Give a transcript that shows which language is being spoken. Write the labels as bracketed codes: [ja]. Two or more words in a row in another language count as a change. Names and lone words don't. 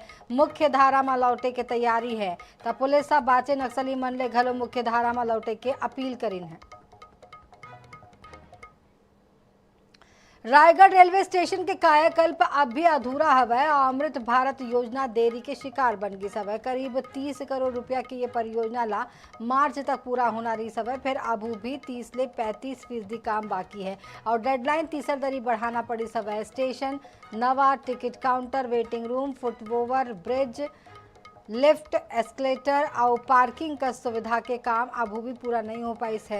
[hne] मुख्य धारा में लौटे के तैयारी है। तो पुलिस बाचे नक्सली मन ले घलो मुख्य धारा में लौटे के अपील करिन है। रायगढ़ रेलवे स्टेशन के कायाकल्प अब भी अधूरा हवै। अमृत भारत योजना देरी के शिकार बन गई हवै। करीब 30 करोड़ रुपया की ये परियोजना ला मार्च तक पूरा होना रही हवै। फिर अभी भी 30 ले 35% काम बाकी है और डेडलाइन तीसर दरी बढ़ाना पड़ी हवै। स्टेशन नवा टिकट काउंटर, वेटिंग रूम, फुटओवर ब्रिज, लिफ्ट, एस्केलेटर और पार्किंग का सुविधा के काम अभी भी पूरा नहीं हो पाई है।